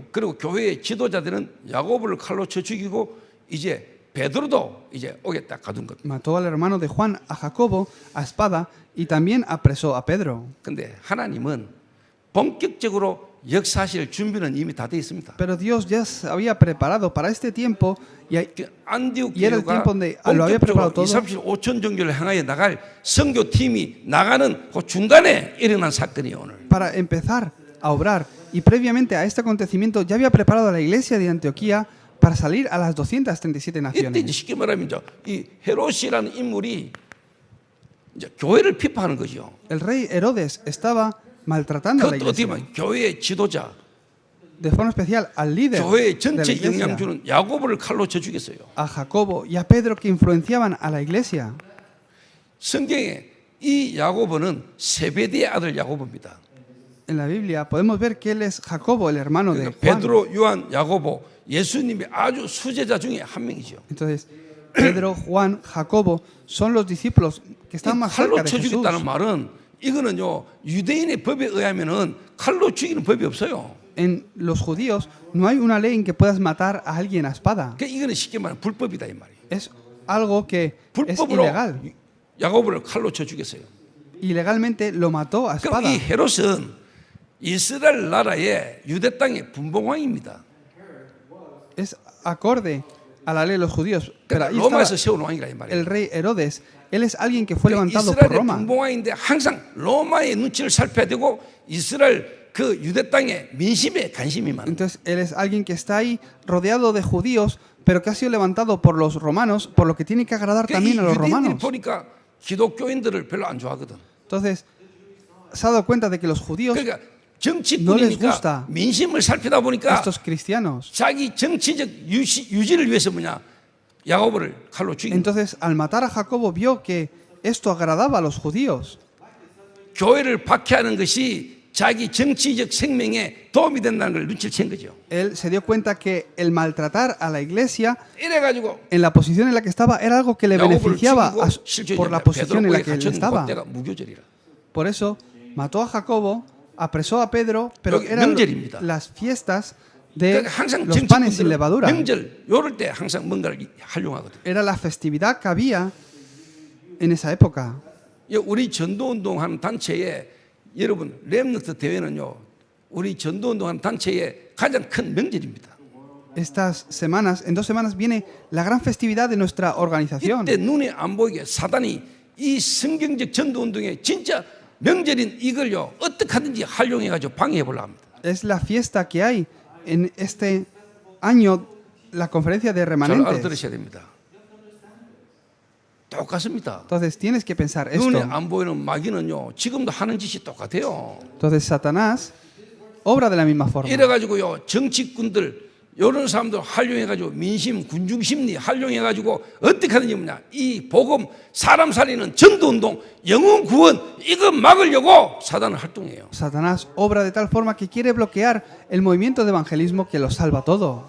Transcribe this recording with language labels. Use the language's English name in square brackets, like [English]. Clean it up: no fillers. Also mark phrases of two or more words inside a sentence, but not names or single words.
[Korean] 그리고 교회의 지도자들은 야고보를 칼로 쳐 죽이고 이제 베드로도 이제 오겠다 가둔 겁니다. [Spanish] Mató al hermano de Juan, a Jacobo, a espada y también apresó a Pedro. [Korean] 근데 하나님은 본격적으로 역사하실 준비는 이미 다 돼 있습니다. [Spanish] Pero Dios ya se había preparado para este tiempo y [Korean] 안디옥 [Spanish] Y era el [Korean] 교회가 [Spanish] tiempo donde lo había preparado [Korean] 본격적으로 [Spanish] todo. [Korean] 2,35천 종교를 향하여 나갈 선교팀이 나가는 그 중간에 일어난 사건이에요 오늘. [Spanish] para empezar a obrar. Y previamente a este acontecimiento ya había preparado a la iglesia de Antioquía para salir a las 237 [Korean] 이때 이제 [Spanish] naciones. [Korean] 쉽게 말하면 이제 이 헤롯이라는 인물이 이제 교회를 비판하는 거죠. [Spanish] El rey Herodes estaba maltratando a la [Korean] 그것도 어떻게 [Spanish] iglesia. [Korean] 보면 교회의 지도자, [Spanish] De forma especial al líder [Korean] 교회의 [Spanish] de la [Korean] 전체 [Spanish] iglesia, [Korean] 영향주는 야고보를 칼로 쳐 죽였어요. [Spanish] a Jacobo y a Pedro que influenciaban a la iglesia. [Korean] 성경에 이 야고보는 세베대의 아들 야고보입니다. [Spanish] En la Biblia podemos ver que él es Jacobo, el hermano de [Korean] 그러니까 [Spanish] Juan. [Korean] 베드로, 요한, 야고보 예수님의 아주 수제자 중에 한 명이죠. [Spanish] Entonces, Pedro, Juan, Jacobo son los discípulos que están más cerca [Korean] 칼로 [Spanish] de [Korean] 쳐 [Spanish] Jesús. [Korean] 죽였다는 말은 이거는요 유대인의 법에 의하면은 칼로 죽이는 법이 없어요. [Spanish] En los judíos no hay una ley en que puedas matar a alguien a espada. [Korean] 그러니까 이거는 쉽게 말하면 불법이다 이 말이에요. [Spanish] Es algo que es [Korean] 불법으로 [Spanish] ilegal. [Korean] 야고보를 칼로 쳐 죽였어요. [Spanish] Ilegalmente lo mató a [Korean] 그럼 [Spanish] espada. [Korean] 이 헤롯은 이스라엘 나라의 유대 땅의 분봉왕입니다. [Spanish] Es acorde a la ley de los judíos. Pero [Korean] 그러니까 [Spanish] ahí [Korean] 로마에서 [Spanish] estaba [Korean] 세운 왕이라 이 말이에요. [Spanish] el rey Herodes. Él es alguien que fue levantado por [Korean] 이스라엘의 [Spanish] Roma. [Korean] 분봉왕인데 항상 로마의 눈치를 살펴야 되고 이스라엘 그 유대 땅의 민심에 관심이 많아요. [Spanish] Entonces, él es alguien que está ahí rodeado de judíos, pero que ha sido levantado por los romanos, por lo que tiene que agradar también a los [Korean] 유대인들이 [Spanish] romanos. [Korean] 보니까 기독교인들을 별로 안 좋아하거든. [Spanish] Entonces, se ha dado cuenta de que los judíos, [Korean] 그러니까 [Spanish] No les gusta [Korean] 정치꾼이니까 민심을 살피다 보니까 [Spanish] estos cristianos, [Korean] 자기 정치적 유지를 위해서 뭐냐 야고보를 칼로 죽인. [Spanish] entonces al matar a Jacobo vio que esto agradaba a los judíos. [Korean] 교회를 박해하는 것이 자기 정치적 생명에 도움이 된다는 걸 눈치를 챈 거죠. [Spanish] Él se dio cuenta que el maltratar a la iglesia [Korean] 이래가지고 [Spanish] en la posición en la que estaba era algo que le [Korean] 야고보를 [Spanish] beneficiaba [Korean] 죽이고 [Spanish] por la posición en la que él [Korean] 갇혔는 [Spanish] estaba. [Korean] 그때가 무교절이라. [Spanish] Por eso mató a Jacobo, apresó a Pedro, pero [Korean] 여기 [Spanish] eran [Korean] 명절입니다. [Spanish] las fiestas de [Korean] 그러니까 항상 [Spanish] los panes sin [Korean] 정치꾼들은 [Spanish] levadura. [Korean] 명절 요럴 때 항상 뭔가를 활용하거든. [Spanish] Era la festividad que había en esa época. [Korean] 우리 전도운동하는 단체에 여러분 렘넌트 대회는요 우리 전도운동하는 단체의 가장 큰 명절입니다. [Spanish] Estas semanas, en 2 semanas viene la gran festividad de nuestra organización. [Korean] 이때 눈에 안 보이게 사단이 이 성경적 전도운동의 진짜 명절인 이걸요 어떻게 하든지 활용해가지고 방해해 보려 합니다. [Spanish] Es la fiesta que hay en este año, la conferencia de [Korean] 잘 [Spanish] remanentes. [Korean] 알아들으셔야 됩니다. 똑같습니다. [Spanish] Entonces tienes que pensar [Korean] 눈에 [Spanish] esto. [Korean] 안 보이는 마귀는요 지금도 하는 짓이 똑같아요. [Spanish] Entonces Satanás obra de la misma forma. [Korean] 이래가지고요 정치꾼들 이런 사람들 활용해가지고 민심, 군중심리 활용해가지고 어떻게 하는지 뭐냐 이 복음, 사람 살리는 전도운동, 영혼 구원 이거 막으려고 사단은 활동해요. [Spanish] Satanás obra de tal forma que quiere bloquear el movimiento de evangelismo que lo salva todo.